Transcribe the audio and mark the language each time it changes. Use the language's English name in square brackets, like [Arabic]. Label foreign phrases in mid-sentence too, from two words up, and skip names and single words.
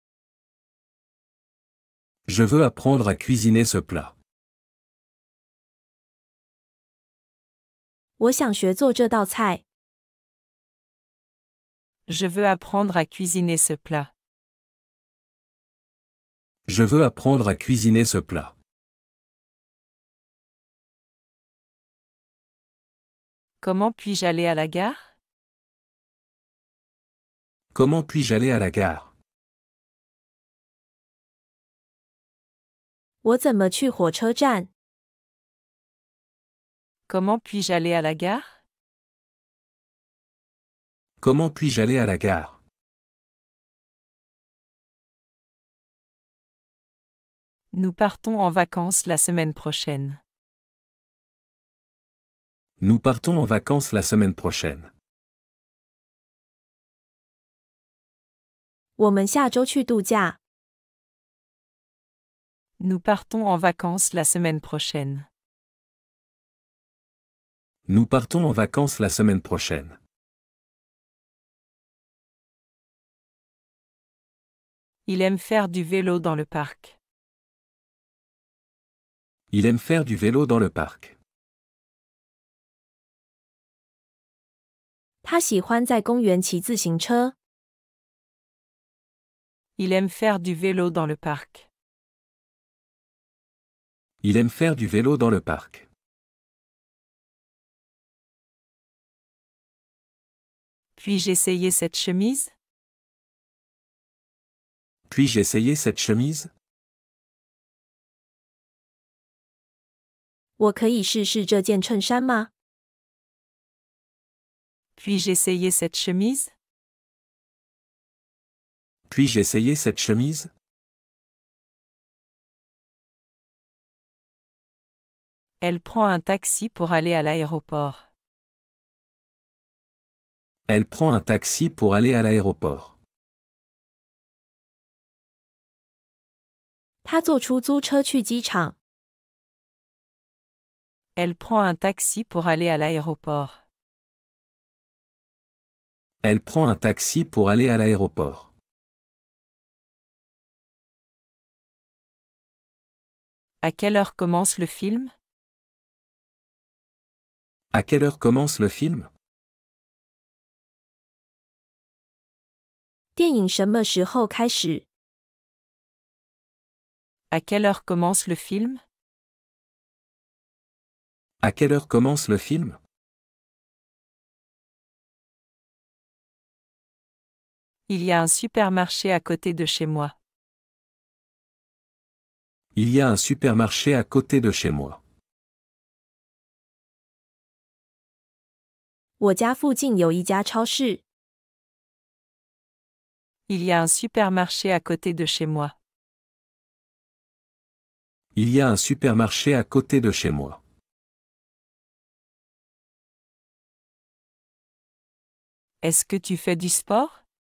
[French] Je veux apprendre à cuisiner ce plat. [Chinese] 我想学做这道菜。 [French] Je veux apprendre à cuisiner ce plat. Je veux apprendre à cuisiner ce plat. Comment puis-je aller à la gare? Comment puis-je aller à la gare? [Chinese] 我怎么去火车站？ [French] Comment puis-je aller à la gare? Comment puis-je aller à la gare? Nous partons en vacances la semaine prochaine. Nous partons en vacances la semaine prochaine. [Chinese] 我们下周去度假。 [French] Nous partons en vacances la semaine prochaine. Nous partons en vacances la semaine prochaine. Il aime faire du vélo dans le parc. Il aime faire du vélo dans le parc. [Chinese] 他喜欢在公园骑自行车。 [French] Il aime faire du vélo dans le parc. Il aime faire du vélo dans le parc. Puis-je essayer cette chemise? Puis-je essayer cette chemise? [Chinese] 我可以试试这件衬衫吗？ [French] Puis-je essayer cette chemise? Puis-je essayer cette chemise? Elle prend un taxi pour aller à l'aéroport. Elle prend un taxi pour aller à l'aéroport. [Chinese] 他坐出租车去机场。 [French] Elle prend un taxi pour aller à l'aéroport. Elle prend un taxi pour aller à l'aéroport. À quelle heure commence le film? À quelle heure commence le film? [Chinese] 电影什么时候开始？ [French] À quelle heure commence le film? À quelle heure commence le film? Il y a un supermarché à côté de chez moi. Il y a un supermarché à côté de chez moi. [Chinese] 我家附近有一家超市。 [French] Il y a un supermarché à côté de chez moi. Il y a un supermarché à côté de chez moi. Est-ce que tu fais du sport?